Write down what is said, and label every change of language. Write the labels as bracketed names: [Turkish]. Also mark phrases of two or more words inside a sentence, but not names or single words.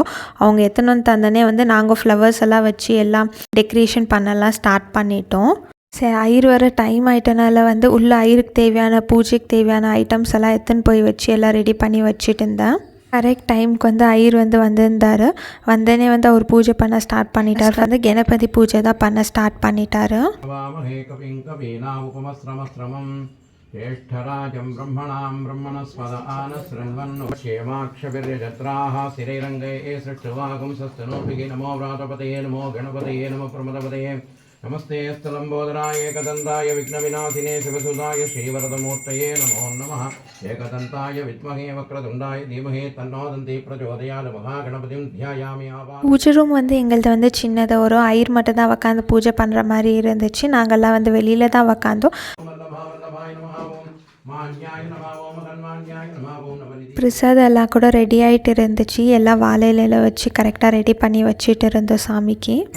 [Tamil] அவங்க எத்தனை தந்தனே வந்து நாங்கள் ஃப்ளவர்ஸ் எல்லாம் வச்சு எல்லாம் டெக்கரேஷன் பண்ணலாம் ஸ்டார்ட் பண்ணிட்டோம். சரி ஐயர் வர டைம் ஆகிட்டனால வந்து உள்ள ஐயருக்கு தேவையான பூஜைக்கு தேவையான ஐட்டம்ஸ் எல்லாம் எடுத்துன்னு போய் வச்சு எல்லாம் ரெடி பண்ணி வச்சுட்டு இருந்தேன். [English] correct time [Tamil] வந்து ஐயர் வந்து வந்திருந்தார். வந்தனே வந்து அவர் பூஜை பண்ண ஸ்டார்ட் பண்ணிட்டார். வந்து கணபதி பூஜை தான் பண்ண ஸ்டார்ட் பண்ணிட்டாரு. [Sanskrit] ज्येष्ठराजं ब्रह्मणां ब्रह्मणस्पद आनशृण्वन्नुक्षेमाक्षभिर्यजत्राः स्थिरैरङ्गैः सृष्टुवागुंसस्तनोभिः नमो व्रातपतये नमो गणपतये नमो प्रमदपतये नमस्ते स्थलम्बोदराय एकदन्ताय विघ्नविनाशिने शिवसुधाय श्रीवरदमूर्तये नमो नमः एकदन्ताय विद्महे वक्रतुण्डाय धीमहि तन्नो दन्ति प्रचोदयात् महागणपतिं ध्यायामि आवाहयामि. [Tamil] பூஜை ரூம் வந்து எங்கள்கிட்ட வந்து சின்னதாக ஒரு ஐயர் மட்டும் தான் உட்காந்து பூஜை பண்ணுற மாதிரி இருந்துச்சு. நாங்கள்லாம் வந்து வெளியில் தான் உட்காந்தோம். பிரசாதம் எல்லாம் கூட ரெடி ஆகிட்டு இருந்துச்சு. எல்லாம் வாழை இலையில வச்சு கரெக்டாக ரெடி பண்ணி வச்சுட்டு இருந்தோம் சாமிக்கு.